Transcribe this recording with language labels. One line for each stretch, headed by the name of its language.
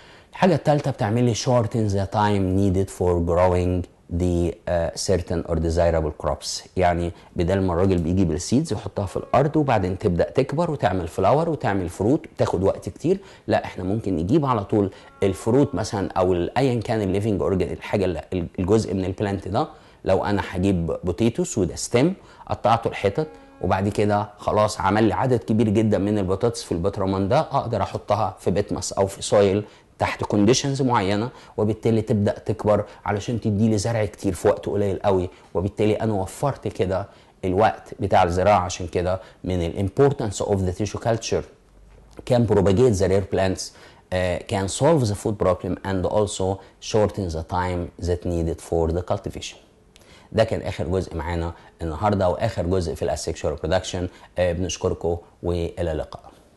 Arabic: الحاجه الثالثه بتعمل لي
English: shorten the time needed for growing the certain or desirable crops.
Arabic: يعني بدل ما الراجل بيجي بالسيدز يحطها في الارض وبعدين تبدا تكبر وتعمل فلاور وتعمل فروت بتاخد وقت كتير، لا احنا ممكن نجيب على طول الفروت مثلا او ايا كان الليفنج اورجان، الحاجه الجزء من البلانت ده. لو انا هجيب بوتيتوس وده ستيم قطعته الحتت وبعد كده خلاص عمل لي عدد كبير جدا من البطاطس في البطرمان ده، اقدر احطها في بيتمس او في سويل تحت كونديشنز معينه، وبالتالي تبدا تكبر علشان تدي لي زرع كتير في وقت قليل قوي، وبالتالي انا وفرت كده الوقت بتاع الزراعه. عشان كده من
English: الامبورتنس of the tissue culture can propagate the rare plants, can solve the food problem and also shorten the time that needed for the cultivation.
Arabic: ده كان اخر جزء معانا النهارده واخر جزء في الاسexual reproduction. بنشكركم والى اللقاء.